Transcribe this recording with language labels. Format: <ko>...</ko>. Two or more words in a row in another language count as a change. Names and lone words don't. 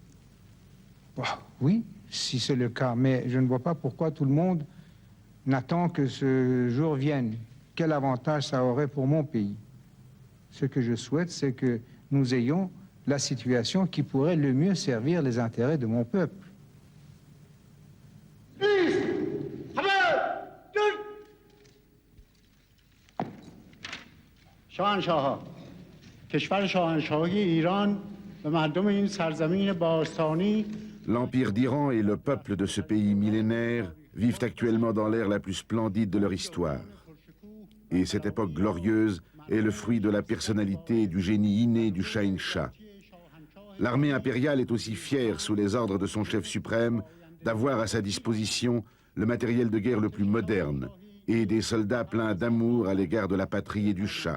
<fr>Oui, si c'est le cas, mais je ne vois pas pourquoi tout le monde n'attend que ce jour vienne. Quel avantage ça aurait pour mon pays? Ce que je souhaite, c'est que nous ayons la situation qui pourrait le mieux servir les intérêts de mon peuple.</fr> <fa>شاهنشاها کشور شاهنشاهی ایران و مردم این سرزمین باستانی.</fa> <fr>L'Empire d'Iran et le peuple de ce pays millénaire vivent actuellement dans l'ère la plus splendide de leur histoire. Et cette époque glorieuse est le fruit de la personnalité et du génie inné du Shahinshah. L'armée impériale est aussi fière, sous les ordres de son chef suprême, d'avoir à sa disposition le matériel de guerre le plus moderne et des soldats pleins d'amour à l'égard de la patrie et du Shah.</fr>